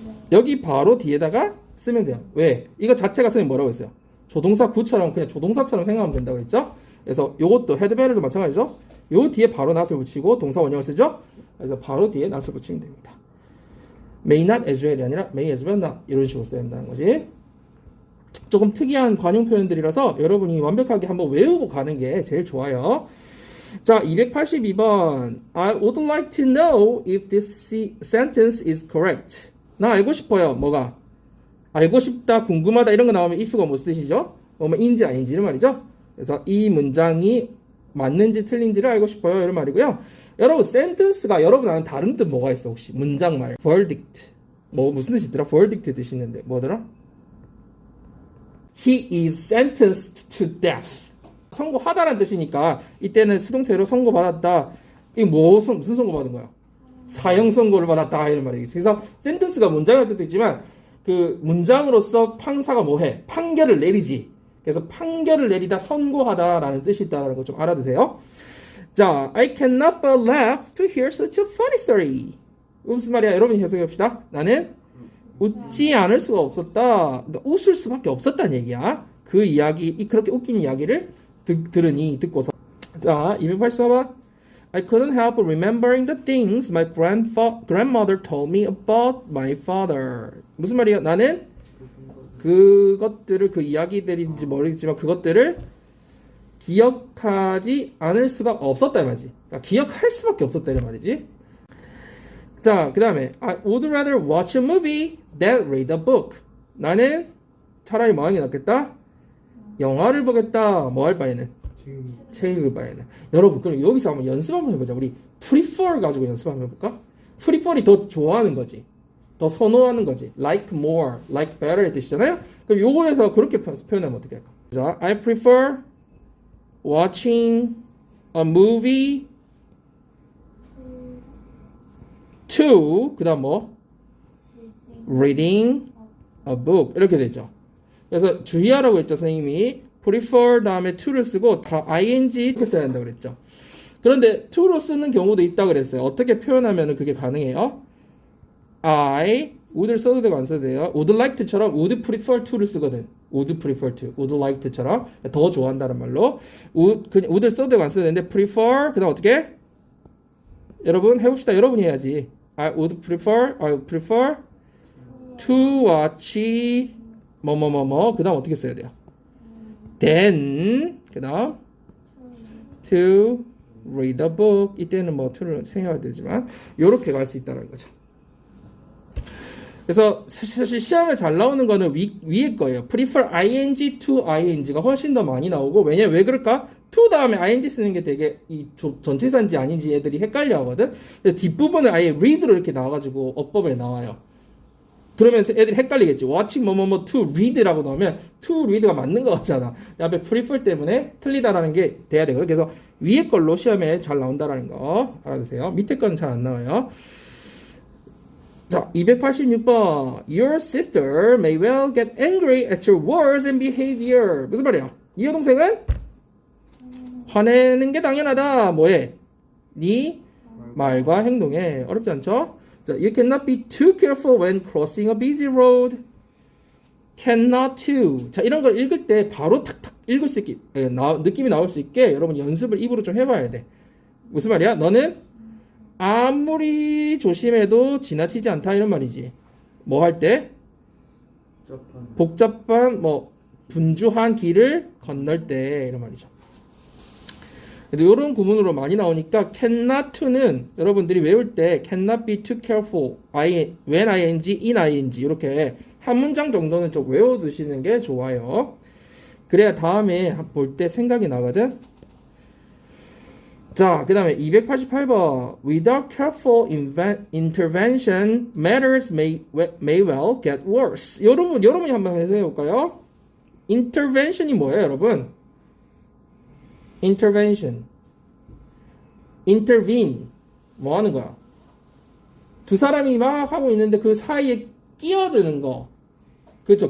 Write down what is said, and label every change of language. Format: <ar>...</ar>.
<ko>여기 바로 뒤에다가 쓰면 돼요. 왜? 이거 자체가 선생님 뭐라고 했어요? 조동사 구처럼 그냥 조동사처럼 생각하면 된다고 그랬죠? 그래서 요것도 had better도 마찬가지죠. 요 뒤에 바로 not을 붙이고 동사 원형을 쓰죠. 그래서 바로 뒤에 not을 붙이면 됩니다.</ko> <en>may not as well</en> <ko>이 아니라</ko> <en>may as well not</en> <ko>이런 식으로 써야 된다는 거지. 조금 특이한 관용 표현들이라서 여러분이 완벽하게 한번 외우고 가는 게 제일 좋아요. 자, 282번.</ko> <en>I would like to know if this sentence is correct.</en> <ko>나 알고 싶어요. 뭐가? 알고 싶다, 궁금하다 이런 거 나오면 if가 무슨 뜻이죠? 뭐인지 아닌지 이런 말이죠. 그래서 이 문장이 맞는지 틀린지를 알고 싶어요 이런 말이고요. 여러분 sentence가 여러분 아는 다른 뜻 뭐가 있어 혹시? 문장 말 verdict 뭐 무슨 뜻이 있더라? verdict 뜻이 있는데 뭐더라?</ko> <en>He is sentenced to death.</en> <ko>선고하다라는 뜻이니까 이때는 수동태로 선고받았다. 이게 무슨 선고받은 거야? 사형 선고를 받았다 이런 말이겠지. 그래서 sentence가 문장일 때도 있지만 그 문장으로서 판사가 뭐해? 판결을 내리지. 그래서 판결을 내리다 선고하다라는 뜻이 있다는 거 좀 알아두세요.</ko> <en>자, I cannot but laugh to hear such a funny story.</en> <ko>무슨 말이야? 여러분이 해석해 봅시다. 나는 웃지 않을 수가 없었다. 그러니까 웃을 수밖에 없었다는 얘기야. 그 이야기, 그렇게 웃긴 이야기를 듣고서. 자, 284번.</ko> <en>I couldn't help remembering the things my grandmother told me about my father.</en> <ko>무슨 말이야? 나는 그것들을 그 이야기들인지 모르겠지만 그것들을 기억하지 않을 수가 없었다 이 말이지. 그러니까 기억할 수밖에 없었다 이 말이지. 자, 그 다음에</ko> <en>I would rather watch a movie than read a book.</en> <ko>나는 차라리 뭐 하는 게 낫겠다? 영화를 보겠다. 뭐 할 바에는? 책을 바에는. 여러분 그럼 여기서 한번 연습 한번 해보자. 우리 prefer 가지고 연습 한번 해볼까? prefer이 더 좋아하는 거지. 더 선호하는 거지. like more, like better의 뜻이잖아요. 그럼 요거에서 그렇게 표현하면 어떻게 할까?</ko> <en>자, I prefer watching a movie to</en> <ko>그 다음 뭐?</ko> <en>reading a book</en> <ko>이렇게 되죠. 그래서 주의하라고 했죠. 선생님이 prefer 다음에 to를 쓰고 다 ing 이렇게 써야 한다고 그랬죠. 그런데 to로 쓰는 경우도 있다고 그랬어요. 어떻게 표현하면 그게 가능해요? I would를 써도 되고 안 써도 돼요.</ko> <en>would like to</en> <ko>처럼</ko> <en>would prefer to</en> <ko>를 쓰거든.</ko> <en>would prefer to, would like to</en> <ko>처럼 더 좋아한다는 말로 would를 써도 되고 안 써도 되는데 prefer 그다음 어떻게? 여러분 해봅시다. 여러분이 해야지.</ko> <en>I would prefer to watch</en> <ko>뭐뭐뭐뭐 그다음 어떻게 써야 돼요? Then 그다음</ko> <en>to read a book</en> <ko>이때는 뭐 to를 생각해야 되지만 이렇게 갈 수 있다는 거죠. 그래서 사실 시험에 잘 나오는 거는 위에 거예요. prefer ing to ing가 훨씬 더 많이 나오고 왜냐면 왜 그럴까? to 다음에 ing 쓰는 게 되게 이 전치사인지 아닌지 애들이 헷갈려 하거든. 그래서 뒷부분을 아예 read로 이렇게 나와가지고 어법에 나와요. 그러면서 애들이 헷갈리겠지. watching 뭐뭐뭐 to read라고 나오면 to read가 맞는 거 같잖아. 앞에 prefer 때문에 틀리다라는 게 돼야 되거든. 그래서 위에 걸로 시험에 잘 나온다라는 거 알아두세요. 밑에 건 잘 안 나와요. 자, 286번.</ko> <en>Your sister may well get angry at your words and behavior.</en> <ko>무슨 말이야? 네 여동생은 화내는 게 당연하다. 뭐해? 네 말과 행동에. 어렵지 않죠?</ko> <en>자, you cannot be too careful when crossing a busy road. cannot to.</en> <ko>자, 이런 걸 읽을 때 바로 탁탁 읽을 수 있게 느낌이 나올 수 있게 여러분 연습을 입으로 좀 해봐야 돼. 무슨 말이야? 너는 아무리 조심해도 지나치지 않다 이런 말이지. 뭐 할 때? 복잡한 뭐 분주한 길을 건널 때 이런 말이죠. 그래서 이런 구문으로 많이 나오니까 cannot to는 여러분들이 외울 때</ko> <en>cannot be too careful when ing, in ing</en> <ko>이렇게 한 문장 정도는 좀 외워두시는 게 좋아요. 그래야 다음에 볼 때 생각이 나거든. 자, 그 다음에 288번.</ko> <en>Without careful intervention, matters may well get worse.</en> <ko>여러분이 한번 해석해 볼까요? intervention이 뭐예요, 여러분? intervention. intervene. 뭐 하는 거야? 두 사람이 막 하고 있는데 그 사이에 끼어드는 거. 그렇죠.</ko>